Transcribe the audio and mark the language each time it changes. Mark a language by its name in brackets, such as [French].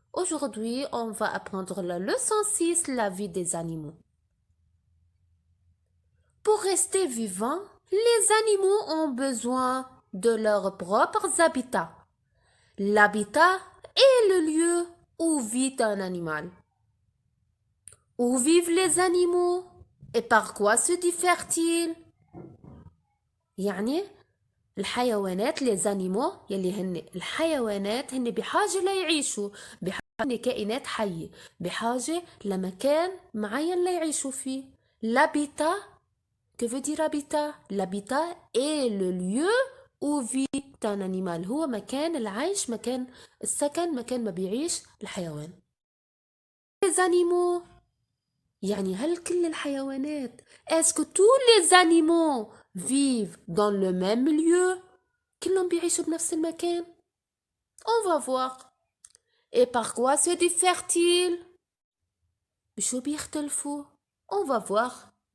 [French] Aujourd'hui, on va apprendre la leçon 6, la vie des animaux. Pour rester vivants, les animaux ont besoin de leurs propres habitats. L'habitat est le lieu où vit un animal. Où vivent les animaux? Et par quoi se diffèrent-ils؟ [Arabic] يعني الحيوانات [French] les animaux [Arabic] يلي هن الحيوانات هن بحاجة ليعيشوا بحاجة هن كائنات حية بحاجة لمكان معين ليعيشوا فيه. [French] L'habitat, que veut dire habitat? L'habitat est le lieu où vit un animal. [Arabic] هو مكان العيش، مكان السكن، مكان ما بيعيش الحيوان. [French] Les animaux [Arabic] يعني هل كل الحيوانات [French] est-ce que tous les animaux vivent dans le même lieu؟ [Arabic] كلهم بيعيشوا بنفس المكان؟ [French] On va voir. Et par quoi se diffèrent-ils؟ [Arabic] بشو بيختلفوا؟ [French] On va voir.